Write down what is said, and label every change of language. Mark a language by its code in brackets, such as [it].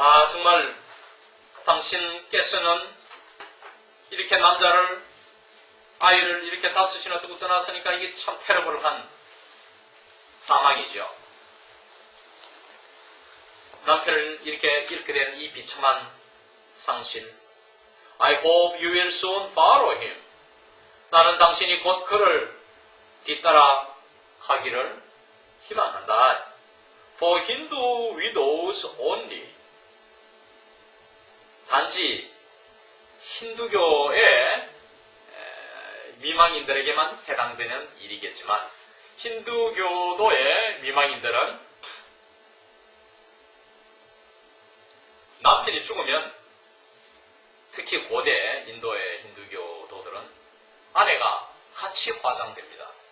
[ko] 정말 당신께서는 이렇게 남자를, 아이를 이렇게 5이나 두고 떠났으니까 이게 참 테러블한 사망이죠. 남편을 이렇게 잃게 된 이 비참한 상실. [en] I hope you will soon follow him. [ko] 나는 당신이 곧 그를 뒤따라 가기를 희망한다. [en] For Hindu widows only. [ko] 단지 힌두교의 미망인들에게만 해당되는 일이겠지만 힌두교도의 미망인들은 남편이 죽으면 특히 고대 인도의 힌두교도들은 아내가 같이 화장됩니다.